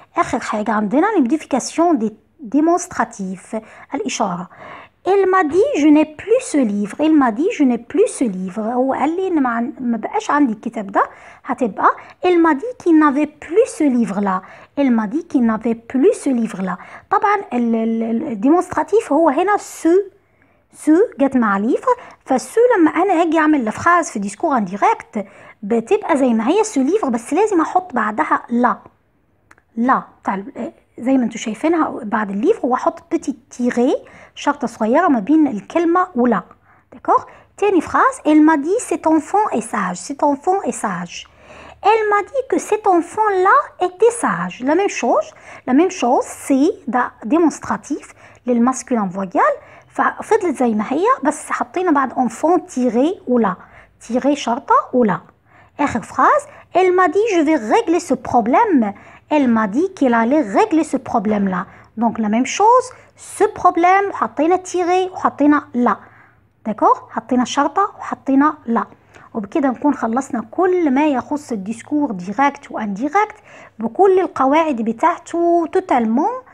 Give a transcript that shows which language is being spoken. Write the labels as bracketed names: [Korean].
[Arabic] آخر حاجة عندنا الموديفيكاسيون دي démonstratif الإشارة. [French] elle m'a dit je n'ai plus ce livre. elle m'a dit je n'ai plus ce livre. [Arabic] هو قال لي إن ما بقاش عندي الكتاب ده. هتبقى [French] elle m'a dit qu'il n'avait plus ce livre là. elle m'a dit qu'il n'avait plus ce livre là. [Arabic] طبعا الديمونستراتيف هو هنا سو جت مع ليفر. فالسو لما أنا أجي أعمل لفراز في ديسكور انديركت بتبقى زي ما هي سو ليفر، بس لازم أحط بعدها لا بتاع زي ما انتوا شايفينها بعد الليفر، واحط بتي تيري شرطة صغيرة ما بين الكلمة ولا. [French] d'accord. [Arabic] تاني فراز [French] elle m'a dit cet enfant est sage. cet enfant est sage. elle m'a dit que cet enfant là était sage. la même chose c'est [Arabic] ده démonstratif للماسكولين فويال، ففضلت زي ما هي بس حطينا بعد enfant تيري ولا، تيري شرطة ولا. آخر فراز [French] elle m'a dit je vais régler ce problème. elle m'a dit qu'elle allait régler ce problème là. donc la même chose ce problème [Arabic] حطينا تيري وحطينا لا. [French] d'accord. [Arabic] حطينا شرطة وحطينا لا. وبكده نكون خلصنا كل ما يخص الديسكور ديريكت وانديريكت بكل القواعد بتاعته توتالمون.